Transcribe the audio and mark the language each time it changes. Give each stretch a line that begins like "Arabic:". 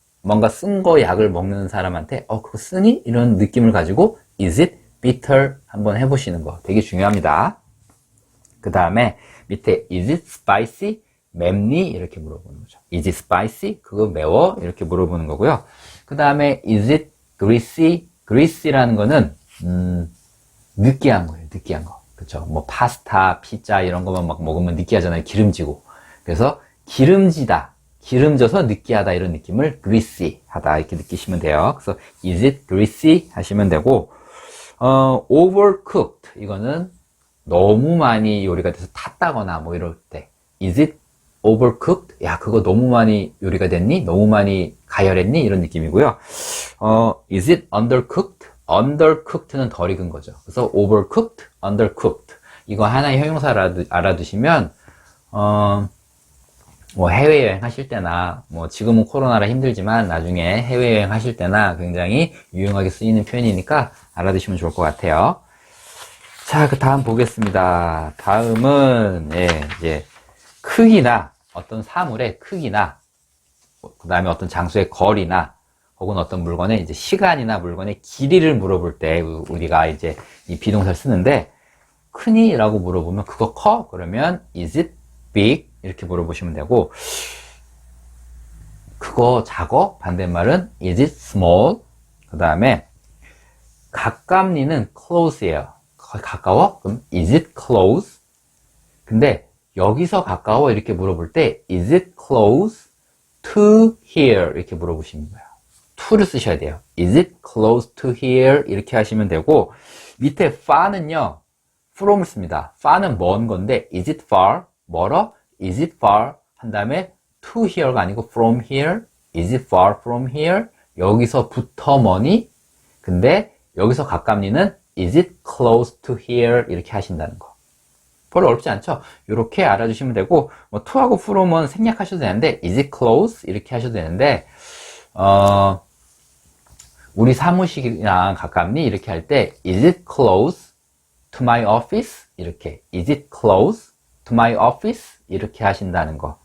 Korean: 뭔가 쓴 거 약을 먹는 사람한테 그거 쓰니? 이런 느낌을 가지고
English: is it bitter?
Korean: 한번 해보시는 거 되게 중요합니다. 그 다음에 밑에
English: is it spicy?
Korean: 맵니? 이렇게 물어보는 거죠.
English: is it spicy?
Korean: 그거 매워? 이렇게 물어보는 거고요. 그 다음에
English: is it greasy?
Korean: greasy라는 거는 느끼한 거예요. 느끼한 거. 그쵸? 뭐 파스타, 피자 이런 거만 막 먹으면 느끼하잖아요. 기름지고. 그래서 기름지다, 기름져서 느끼하다 이런 느낌을 greasy 하다 이렇게 느끼시면 돼요. 그래서
English: is it greasy?
Korean: 하시면 되고, overcooked 이거는 너무 많이 요리가 돼서 탔다거나 뭐 이럴 때
English: is it overcooked?
Korean: 야, 그거 너무 많이 요리가 됐니? 너무 많이 가열했니? 이런 느낌이고요.
English: is it undercooked?
Korean: undercooked는 덜 익은 거죠. 그래서
English: overcooked, undercooked.
Korean: 이거 하나의 형용사 알아두시면, 뭐 해외여행 하실 때나, 뭐 지금은 코로나라 힘들지만 나중에 해외여행 하실 때나 굉장히 유용하게 쓰이는 표현이니까 알아두시면 좋을 것 같아요. 자, 그 다음 보겠습니다. 다음은, 이제 크기나, 어떤 사물의 크기나, 그 다음에 어떤 장소의 거리나, 혹은 어떤 물건의 이제 시간이나 물건의 길이를 물어볼 때 우리가 이제 이 비동사를 쓰는데, 크니? 라고 물어보면 그거 커? 그러면
English: is it big?
Korean: 이렇게 물어보시면 되고, 그거 작어? 반대말은
English: is it small?
Korean: 그 다음에 가깝니는 close예요. 가까워? 그럼
English: is it close?
Korean: 근데 여기서 가까워 이렇게 물어볼 때
English: is it close to here?
Korean: 이렇게 물어보시는 거예요. to를 쓰셔야 돼요.
English: is it close to here?
Korean: 이렇게 하시면 되고, 밑에 far는요 from을 씁니다. far는 먼 건데
English: is it far?
Korean: 멀어?
English: is it far? 한 다음에 to here가 아니고 from here? is it far from here?
Korean: 여기서부터 머니? 근데 여기서 가깝니는
English: is it close to here
Korean: 이렇게 하신다는 거. 별로 어렵지 않죠? 이렇게 알아주시면 되고, 뭐 to하고 from은 생략하셔도 되는데 is it close 이렇게 하셔도 되는데, 우리 사무실이랑 가깝니 이렇게 할 때
English: is it close to my office
Korean: 이렇게 is it close to my office 이렇게 하신다는 거.